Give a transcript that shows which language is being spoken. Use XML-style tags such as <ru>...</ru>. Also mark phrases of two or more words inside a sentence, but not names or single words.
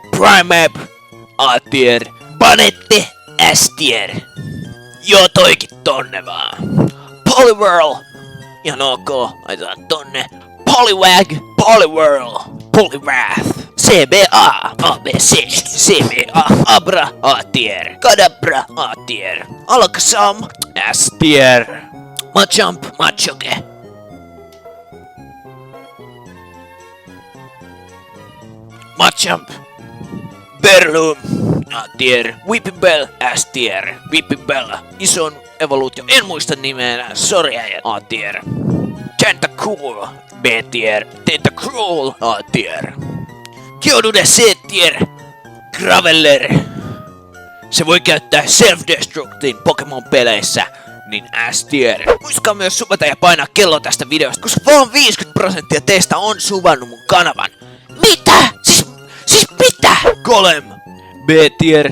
<fi>Primeape, A-tier. Banette, S-tier. Joo, toikin tonne vaan. Poliwhirl, ihan ok, laitetaan tonne. Poliwag, Poliwhirl, Poliwrath. CBA, ABC, CBA, Abra, A-tier. Kadabra, A-tier. Alakazam, S-tier. Machamp, Machoke. Machamp, Berloom, A-tier. Whippinbell, S-tier. Whippinbell, ison evoluutio, en muista nimeä, sorry äijät, A-tier. Tentacool, B-tier. Tentacruel, A-tier. Geodude, C-tier. Graveler. Se voi käyttää Self-Destructin Pokemon-peleissä, niin S-tier. Muistakaa myös subata ja painaa kello tästä videosta, koska vaan 50% teistä on subannut mun kanavan. Mitä? Siis mitä? Golem, B-tier.</fi>